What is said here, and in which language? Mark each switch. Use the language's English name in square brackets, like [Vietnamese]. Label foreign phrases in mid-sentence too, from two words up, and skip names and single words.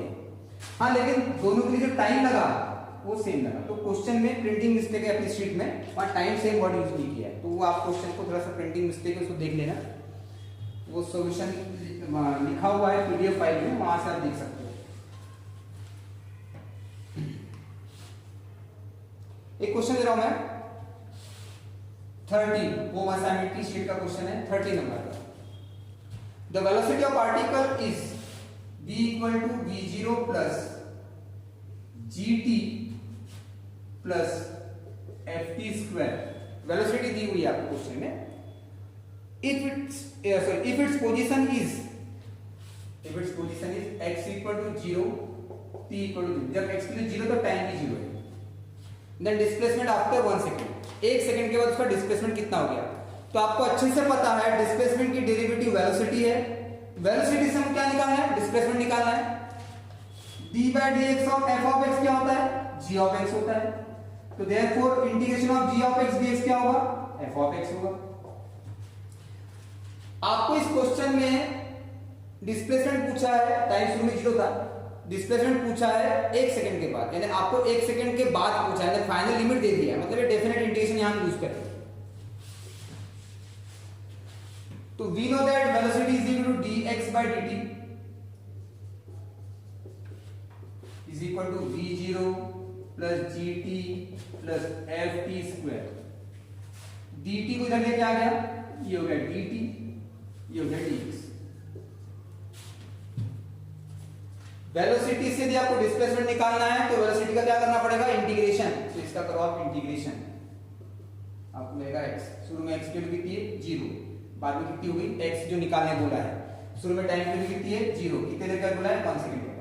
[Hindi] हाँ लेकिन दोनों के लिए जो टाइम लगा वो सेम लगा, तो क्वेश्चन में [English] printing mistake [Hindi] है अपनी शीट में, वहां [English] time same word use [Hindi] नहीं किया है, तो वो आप क्वेश्चन को थोड़ा सा [English] printing mistake [Hindi] है उसको देख लेना, वो सॉल्यूशन लिखा हुआ है [English] PDF file [Hindi] में, वहां से आप देख सकते हो। एक क्वेश्चन दे रहा हूं मैं 30 [English] home assignment [Hindi] की शीट का क्वेश्चन है 30 नंबर का। [English] The velocity of particle is v equal to v0 plus gt plus ft square, [Hindi] वेलोसिटी दी हुई है आपको क्वेश्चन में। [English] if its position is x equal to 0 t equal to 0, [Hindi] जब x के लिए 0 तो टाइम भी 0 है। [English] Then displacement after 1 second, [Hindi] 1 सेकंड के बाद उसका डिस्प्लेसमेंट कितना हो गया, तो आपको अच्छे से पता है डिस्प्लेसमेंट की डेरिवेटिव वेलोसिटी है, वेलोसिटी से हम क्या निकालना है, डिस्प्लेसमेंट निकालना है। [English] d/dx of f of x [Hindi] क्या होता है, [English] g of x [Hindi] होता है, तो [English] therefore integration of g of x dx [Hindi] क्या होगा, [English] f of x होगा। [Hindi] आपको इस क्वेश्चन में डिस्प्लेसमेंट पूछा है, टाइम शुरू में 0 था, डिस्प्लेसमेंट पूछा है 1 सेकंड के बाद, यानी आपको 1 सेकंड के बाद पूछा है, [English] final limit [Hindi] दे दिया है, मतलब ये [English] definite integration [Hindi] यहां यूज करें। [English] तो we know that velocity is equal to dx by dt is equal to v0 plus gt plus ft square। [Hindi] dt को इधर लेके आ गया, ये हो गया dt, ये हो गया dx। वेलोसिटी से यदि आपको डिस्प्लेसमेंट निकालना है तो वेलोसिटी का क्या करना पड़ेगा, इंटीग्रेशन, तो इसका करो आप इंटीग्रेशन, आपको मिलेगा x, शुरू में x की वैल्यू कितनी है 0, बाद में कितनी होगी x जो निकालने बोला है, शुरू में टाइम की कितनी है 0, कितने देर का बोला है 1 सेकंड का।